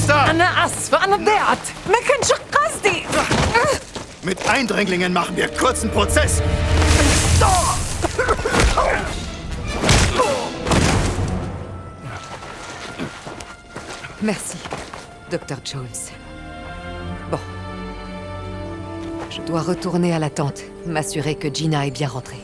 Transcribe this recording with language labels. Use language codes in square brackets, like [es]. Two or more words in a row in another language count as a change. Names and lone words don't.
[ar] أنا آسفة أنا ضيعت ما كانش قصدي. [de] Mit Eindringlingen machen wir kurzen Prozess. [fr] Merci, Dr. Jones. Bon. Je dois retourner à la tente, m'assurer que Gina est bien rentrée.